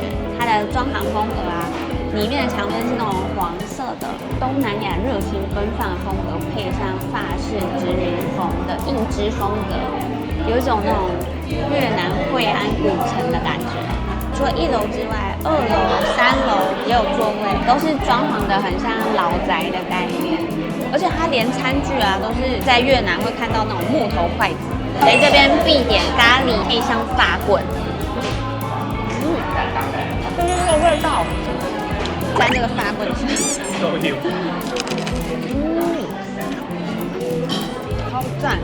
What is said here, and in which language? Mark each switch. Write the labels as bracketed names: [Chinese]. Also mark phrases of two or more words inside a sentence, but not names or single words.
[Chinese] 它的裝潢風格啊，裡面的牆面是那種黃色的東南亞熱情奔放的風格，配上法式殖民風的印支風格，有一種那種越南惠安古城的感覺。除了1樓之外，2樓、3樓也有座位，都是裝潢的很像老宅的概念。而且它連餐具啊，都是在越南会看到那種木頭筷子。在這邊必點咖喱配上法棍，就是這個味道，在那個法棍上，超讚！